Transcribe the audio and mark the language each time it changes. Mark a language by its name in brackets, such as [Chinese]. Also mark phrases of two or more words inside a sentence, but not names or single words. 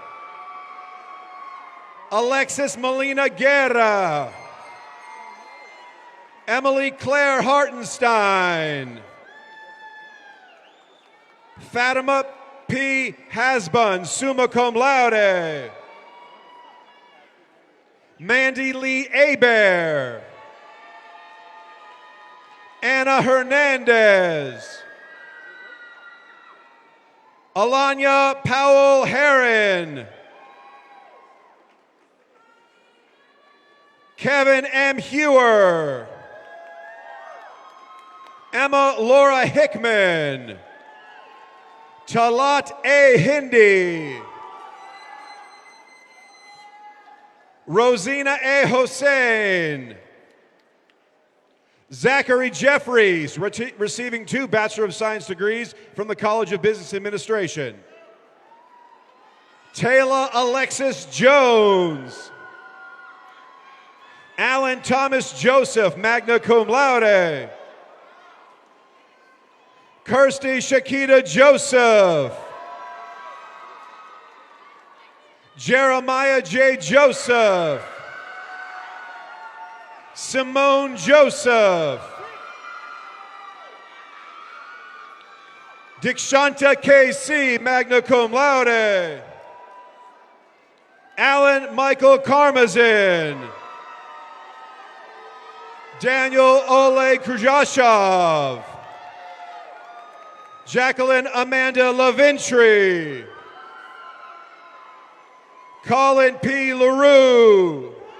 [English] Alexis Molina Guerra. Emily Claire Hartenstein. Fatima P. Hasbun, [Latin] summa cum laude. [English] Mandy Lee Abear. Anna Hernandez. Alanya Powell Herron. Kevin M. Hewer. Emma Laura Hickman. Talat A. Hindi. Rosina A. Hossein. Zachary Jeffries, receiving 2 Bachelor of Science degrees from the College of Business Administration. Taylor Alexis Jones. Alan Thomas Joseph, [Latin] magna cum laude. [English] Kirsty Shakita Joseph. Jeremiah J. Joseph. Simone Joseph. Dikshanta K.C., [Latin] magna cum laude. [English] Alan Michael Karmazin. Daniel Oleg Krujashov. Jacqueline Amanda Laventry. Colin P. LaRue.